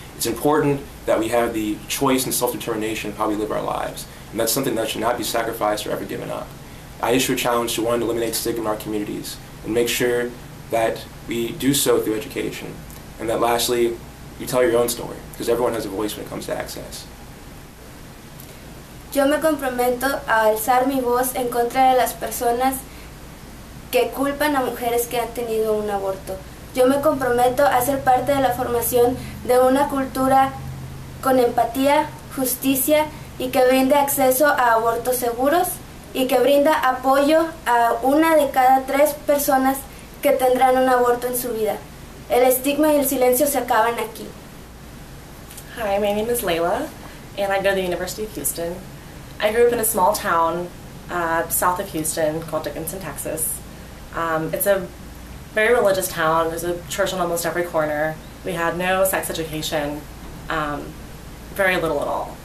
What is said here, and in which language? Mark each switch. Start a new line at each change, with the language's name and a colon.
English: It's important that we have the choice and self-determination of how we live our lives, and that's something that should not be sacrificed or ever given up. I issue a challenge to, one, eliminate stigma in our communities and make sure that we do so through education, and that lastly, you tell your own story, because everyone has a voice when it comes to access.
Spanish: Yo me comprometo a alzar mi voz en contra de las personas que culpan a mujeres que han tenido un aborto. Yo me comprometo a ser parte de la formación de una cultura con empatía, justicia y que brinde acceso a abortos seguros y que brinda apoyo a 1 de cada 3 personas que tendrán un aborto en su vida. El estigma y el silencio se acaban aquí.
English: Hi, my name is Layla, and I go to the University of Houston. I grew up in a small town south of Houston called Dickinson, Texas. It's a very religious town. There's a church on almost every corner. We had no sex education, very little at all.